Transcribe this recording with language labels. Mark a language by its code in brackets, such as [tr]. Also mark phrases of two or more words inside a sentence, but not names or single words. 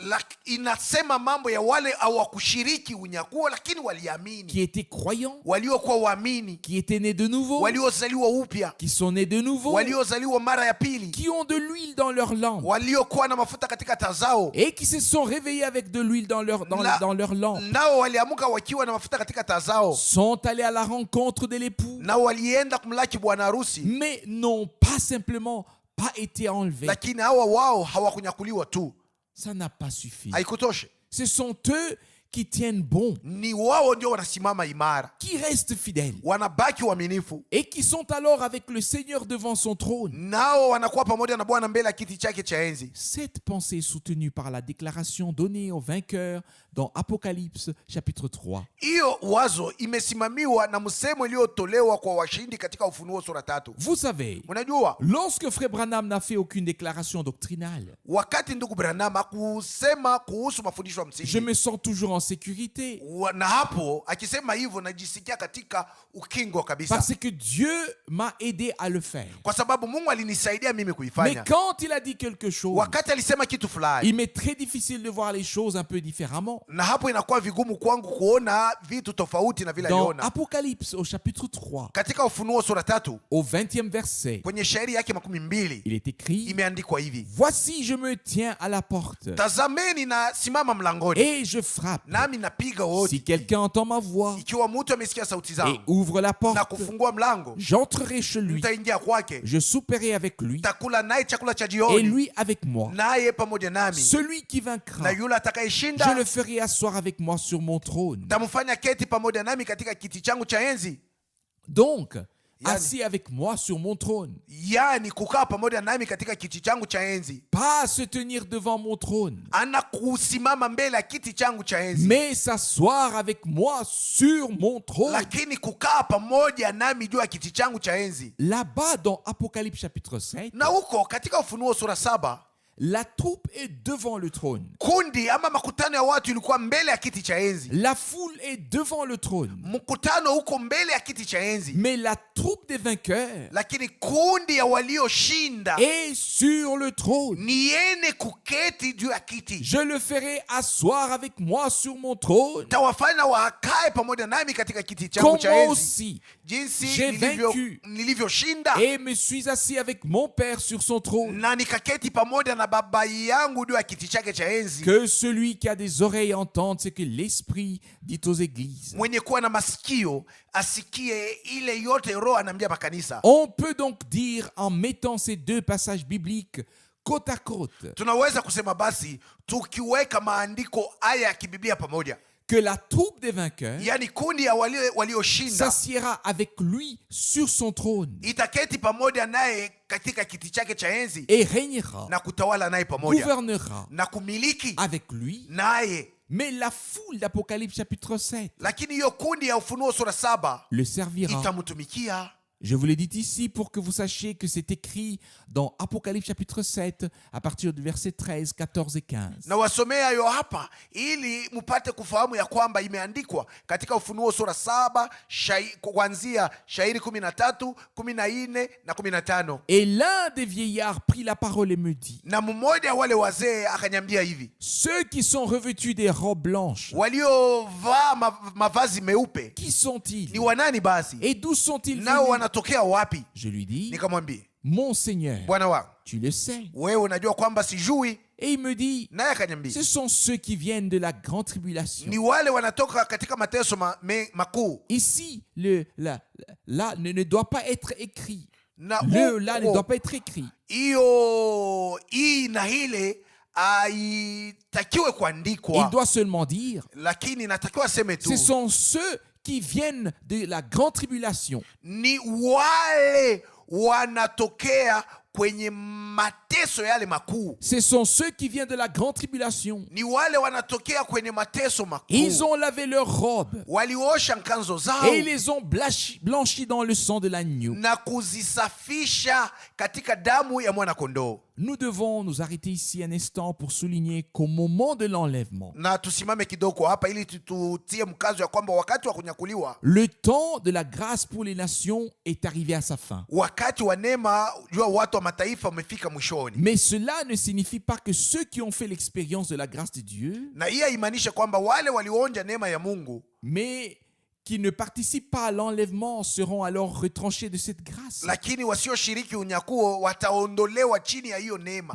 [sw] Inasema mambo ya wale hawakushiriki unyakuo lakini [fr] qui [sw] waliamini, [fr] étaient croyants, [sw] waliokuwa waamini, [fr] qui étaient nés de nouveau, [sw] waliozaliwa upya, [fr] qui sont nés de nouveau, [sw] waliozaliwa mara ya pili, [fr] qui ont de l'huile dans leur lampe [sw] waliokuwa na mafuta katika taa zao, [fr] et qui se sont réveillés avec de l'huile dans leur lampe, [sw] nao waliamuka wakiwa na mafuta katika taa zao, [fr] sont allés à la rencontre de l'époux, [sw] nao walienda kumlaki bwana harusi, [fr] mais n'ont pas simplement pas été enlevés. [sw] lakini hawa wao hawakunyakuliwa tu. [fr] Ça n'a pas suffi. [sw] Haikutoshe, [fr] Ce sont eux qui tiennent bon, [sw] ni wao ndio wanasimama imara, [fr] qui restent fidèles [sw] wanabaki waaminifu, [fr] et qui sont alors avec le Seigneur devant son trône. [sw] nao wanakuwa pamoja na Bwana mbele ya kiti chake cha enzi. [fr] Cette pensée est soutenue par la déclaration donnée aux vainqueurs dans Apocalypse chapitre 3. [sw] Hiyo wazo imesimamiwa na msemo iliyotolewa kwa washindi katika Ufunuo sura 3. [fr] Vous savez, [sw] Unajua, [fr] lorsque Frère Branham n'a fait aucune déclaration doctrinale, [sw] wakati ndugu Branham hakusema kuhusu mafundisho ya [fr] je [sw] msingi, [fr] me sens toujours en sécurité [sw] na hapo akisema hivyo najisikia katika ukingo kabisa, [fr] parce que Dieu m'a aidé à le faire. [sw] kwa sababu Mungu alinisaidia mimi [fr] Mais [sw] kuifanya. [fr] quand il a dit quelque chose, [sw] Wakati alisema kitu fulani, [fr] il m'est très difficile de voir les choses un peu différemment. [sw] na hapo inakuwa vigumu kwangu kuona vitu tofauti na vile [fr] Dans [sw] aliona. [fr] Apocalypse au chapitre 3, [sw] Katika Ufunuo sura 3 [fr] au 20e verset, [sw] kwenye shairi yake 12 [fr] il est écrit: [sw] imeandikwa hivi: [fr] Voici, je me tiens à la porte [sw] tazameni na simama mlangoni, [fr] et je frappe. [sw] nami napiga hodi. [fr] Si quelqu'un entend ma voix [sw] Ikiwa mtu amesikia sauti [fr] et [sw] zangu [fr] ouvre la [sw] na [fr] porte, [sw] kufungua mlango, [fr] j'entrerai chez lui, [sw] nitaingia kwake, [fr] je souperai avec lui [sw] takula naye chakula cha [fr] et [sw] jioni, [fr] lui avec moi. [sw] naye pamoja nami. [fr] Celui qui [sw] Na [fr] vaincra, [sw] yule [fr] je [sw] atakayeshinda [fr] le ferai asseoir avec moi sur mon trône. [sw] tamfanya keti pamoja nami katika kiti changu cha enzi. [fr] Donc, assis avec moi sur mon trône. [sw] Yani kukaa pamoja nami katika kiti changu cha enzi, [fr] Pas se tenir devant mon trône, [sw] ana kusimama mbele ya kiti changu cha enzi, [fr] mais s'asseoir avec moi sur mon trône. [sw] lakini kukaa pamoja nami juu ya kiti changu cha enzi. [fr] Là-bas, dans Apocalypse chapitre 7, [sw] Na huko katika Ufunuo sura 7 [fr] La troupe est devant le trône. [sw] Kundi ama makutano ya watu ilikuwa mbele ya kiti cha enzi. [fr] La foule est devant le trône. [sw] Mkutano uko mbele ya kiti cha enzi. [fr] Mais la troupe des vainqueurs [sw] Lakini kundi ya walioshinda [fr] est sur le trône. [sw] ni yene kuketi juu ya kiti. [fr] Je le ferai asseoir avec moi sur mon trône. [sw] Tawafanya wakae pamoja nami katika kiti changu [fr] Comme [sw] cha [fr] moi [sw] enzi. [fr] aussi, [sw] Jinsi [fr] j'ai vaincu [sw] nilivyoshinda [fr] et me suis assis avec mon Père sur son trône. [sw] na nikaketi pamoja na baba yangu juu ya kiti chake cha enzi. [fr] Que celui qui a des oreilles entende ce que l'Esprit dit aux églises. [sw] Mwenye kuwa na masikio asikie ile yote Roho anaambia makanisa. [fr] On peut donc dire, en mettant ces deux passages bibliques côte à côte, [sw] Tunaweza kusema basi tukiweka maandiko haya ya kibiblia pamoja, [fr] que la troupe des vainqueurs [sw] yani kundi ya walioshinda [fr] s'assiera avec lui sur son trône [sw] itaketi pamoja naye katika kiti chake cha enzi [fr] et régnera, [sw] na kutawala naye pamoja [fr] gouvernera [sw] na kumiliki [fr] avec lui. [sw] naye. [fr] Mais la foule d'Apocalypse chapitre 7 [sw] Lakini hiyo kundi ya Ufunuo sura 7 [fr] le servira. [sw] itamtumikia. [fr] Je vous l'ai dit ici pour que vous sachiez que c'est écrit dans Apocalypse chapitre 7 à partir du verset 13, 14 et 15. [sw] Na wasomea hiyo hapa ili mupate kufahamu ya kwamba imeandikwa katika Ufunuo sura 7 kuanzia shairi 13, 14 na 15. [fr] Et l'un des vieillards prit la parole et me dit, [sw] Na mmoja wale wazee akanyambia hivi, [fr] ceux qui sont revêtus des robes blanches, [sw] waliovaa mavazi meupe [fr] qui sont-ils? [sw] ni wanani basi? [fr] Et d'où sont-ils [sw] Nao [fr] venus? [sw] wanatokea wapi? [fr] Je lui dis, [sw] Nikamwambia, [fr] mon Seigneur, [sw] Bwana wangu, [fr] tu le sais. [sw] wewe unajua kwamba sijui. [fr] Et il me dit, [sw] Naye akanyambia, [fr] ce sont ceux qui viennent de la grande tribulation. [sw] ni wale wanatoka katika mateso makuu. [fr] Ici, là ne doit pas être écrit. [sw] Na [fr] Là ne doit pas être écrit. [sw] hii na ile haitakiwe [fr] Il [sw] kuandikwa, [fr] doit seulement dire, [sw] lakini natakiwa aseme tu [fr] ce sont ceux qui viennent de la grande tribulation. [sw] ni wale wanatokea kwenye mateso yale makuu. [fr] Ce sont ceux qui viennent de la grande tribulation. [sw] Ni wale wanatokea kwenye mateso makuu. [fr] Ils ont lavé leurs robes [sw] Waliosha nkanzo zao [fr] et ils les ont blanchis dans le sang de l'agneau. [sw] na kuzisafisha katika damu ya mwana kondoo. [fr] Nous devons nous arrêter ici un instant pour souligner qu'au moment de l'enlèvement, [sw] Na tusimame kidogo hapa ili tutie mkazo ya kwamba wakati wa kunyakuliwa, [fr] le temps de la grâce pour les nations est arrivé à sa fin. [sw] wakati wa neema jua watu wa mataifa umefika mwishoni. [fr] Mais cela ne signifie pas que ceux qui ont fait l'expérience de la grâce de Dieu, [sw] Na hii haimaanisha kwamba wale walioonja neema ya Mungu [fr] mais qui ne participent pas à l'enlèvement seront alors retranchés de cette grâce. [sw] lakini wasioshiriki unyakuo wataondolewa chini ya hiyo neema.